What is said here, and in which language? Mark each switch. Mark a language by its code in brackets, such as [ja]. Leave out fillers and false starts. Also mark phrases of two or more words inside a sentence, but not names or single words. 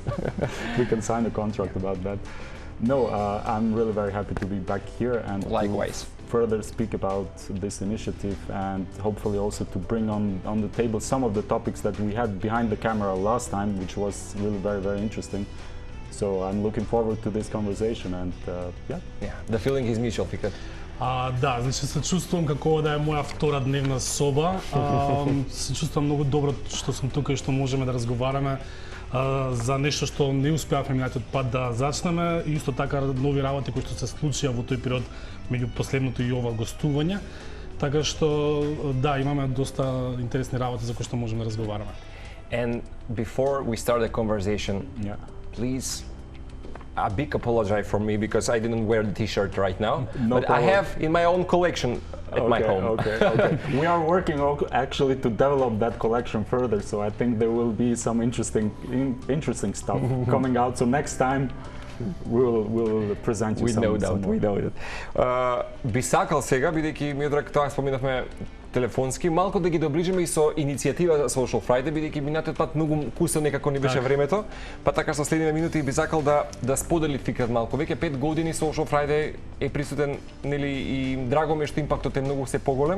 [en] We can sign a contract about that. No, I'm really very happy to be back here and likewise to further speak about this initiative and hopefully also to bring on the table some of the topics that we had behind the camera last time, which was really very, very interesting. So I'm looking forward to this conversation and yeah, the feeling is mutual, Фикрет. [mk] Да, значи се чувствувам како да е моја втора дневна соба. Се чувствувам многу добро што сум тука и што можеме да разговараме за нешто што не успеавме минатиот пат да зачнеме и исто така нови работи кои што се случија во тој период меѓу последното и ова гостување. Така што да, имаме доста интересни работи за кои што можеме да разговараме. [en] And before we start the conversation, please a big apology from me because I didn't wear the t-shirt right now, but problem. I have in my own collection at my home. Okay. We are working actually to develop that collection further, so I think there will be some interesting stuff coming out. So next time we'll present you We know that. [mk] Би сакал сега, бидејќи Миодраг тоа споминавме телефонски, малку да ги доближиме и со иницијатива за Social Friday, бидејќи минатиот пат многу кусо некако ни беше времето, па така со следните минути би сакал да сподели Фикрет малку. Веќе 5 години Social Friday е присутен, нели, и драго ми е што импактот е многу се поголем.